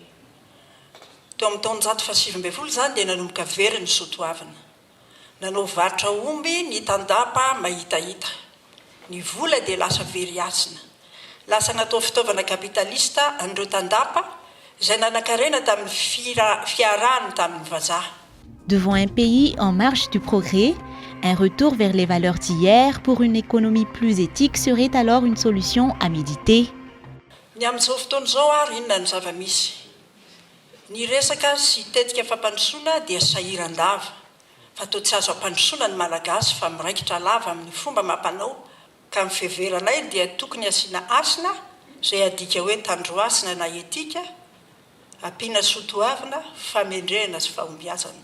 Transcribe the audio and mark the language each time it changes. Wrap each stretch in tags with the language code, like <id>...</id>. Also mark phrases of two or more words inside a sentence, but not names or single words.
<mg>Teo amin'ny taonjato fa 7 zany dia nanomboka very ny soatoavana. Nanao varotra omby ny tandapa mahitahita. Ny vola dia lasa very asina. Lasa natao fitaovana kapitalista an'ireo tandapa izay nanan-karena tamin'ny fiarahany tamin'ny vazaha.</mg> <fr>Devant un pays en marche du progrès, un retour vers les valeurs d'hier pour une économie plus éthique serait alors une solution à méditer.</fr> <mg>Ny amin'izao fotoana izao ary inona ny zava-misy. Ny resaka sy tetika fampandrosoana dia sahiran-dava. Fa toa tsy azo ampandrosoana ny malagasy fa miraikitra lava amin'ny fomba mampanao. Ka amin'ny fiheveranay dia tokony asiana asina izay adika hoe tandroasina na etika, ampiana soatoavana, famendrehana sy fahombiazana.</mg>